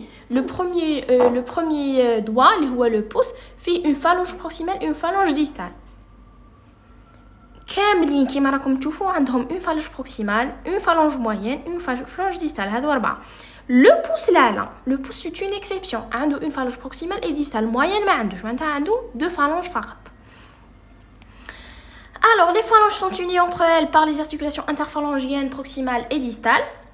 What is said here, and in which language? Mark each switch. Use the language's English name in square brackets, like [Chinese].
[French] le premier doigt le pouce fait une phalange proximale et une phalange distale. [Arabic] كاملين كيما راكم تشوفوا عندهم [French] une phalange proximale, une phalange moyenne, une phalange distale. [Arabic] هادو أربعة. [French] Le pouce là, le pouce c'est une exception. [Arabic] عنده [French] une phalange proximale et distale. [Arabic] Moyenne ما عندوش. معناتها عنده [French] deux phalanges [Arabic] فقط. [French] Alors, les phalanges sont unies entre elles par les articulations interphalangiennes proximales et distales.